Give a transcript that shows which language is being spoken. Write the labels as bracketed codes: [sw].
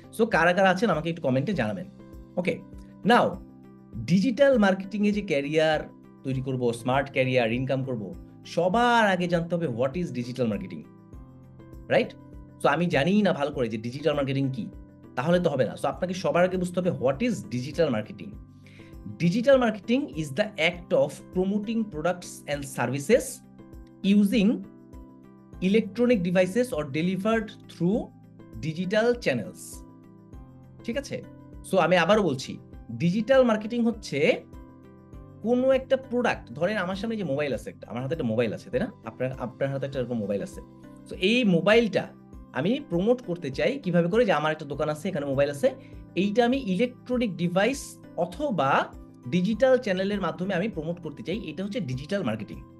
[bn] So কারা কারা আছেন আমাকে একটু কমেন্টে জানাবেন। ওকে, নাও ডিজিটাল মার্কেটিং এ যে ক্যারিয়ার তৈরি করব, স্মার্ট ক্যারিয়ার ইনকাম করব, সবার আগে জানতে হবে [en] what is digital marketing, [bn] right? So আমি জানি না ভালো করে যে ডিজিটাল মার্কেটিং কি, তাহলে তো হবে না। সো আপনাকে সবার আগে বুঝতে হবে [en] What is digital marketing. Digital marketing is the act of promoting products and services using electronic devices or delivered through digital channels. [bn] ঠিক আছে? সো আমি আবারও বলছি, ডিজিটাল মার্কেটিং হচ্ছে কোনো একটা প্রোডাক্ট, ধরেন আমার সামনে যে মোবাইল আছে একটা, আমার হাতে একটা মোবাইল আছে, তাই না? আপনার হাতে একটা এরকম মোবাইল আছে। সো এই মোবাইলটা আমি প্রমোট করতে চাই কিভাবে করে, যে আমার একটা দোকান আছে, এখানে মোবাইল আছে, এইটা আমি ইলেকট্রনিক ডিভাইস অথবা ডিজিটাল চ্যানেলের মাধ্যমে আমি প্রমোট করতে চাই, এটা হচ্ছে ডিজিটাল মার্কেটিং।